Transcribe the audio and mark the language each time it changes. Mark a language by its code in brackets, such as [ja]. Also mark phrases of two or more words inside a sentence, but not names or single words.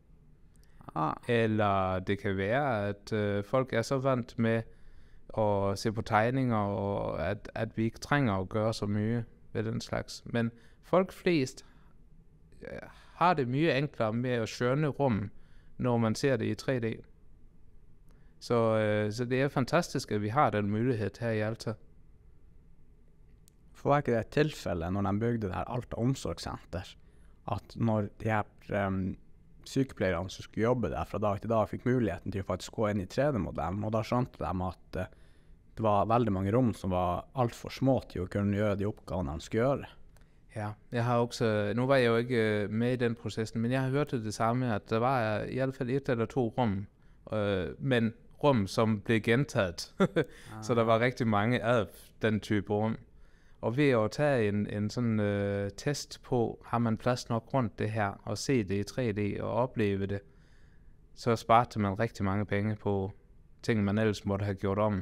[da] Eller det kan være, at folk er så vant med at se på tegninger, og at vi ikke trænger at gøre så mye ved den slags. Men folk flest har det mye enklere med at skønne rum, når man ser det i 3D. Så det er fantastisk, at vi har den mulighed her i Alta. [no] For var ikke det et tilfelle når de bygde det her Alta omsorgssenter, at når de her sykepleierne som skulle jobbe der fra dag til dag fikk muligheten til å faktisk gå inn i 3D-modellen, og da skjønte de at det var veldig mange rom som var alt for små til å kunne gjøre de oppgavene de skulle gjøre. [da] Ja, jeg har også, nu var jeg jo ikke med i den processen, men jeg har hørt det samme, at der var i hvert fald 1 eller 2 rum, men rum som blev gentaget. Så der var rigtig mange af den type rum. Og ved at tage en sådan test på, har man plads nok rundt det her, og se det i 3D og opleve det, så sparede man rigtig mange penge på ting, man ellers måtte have gjort om.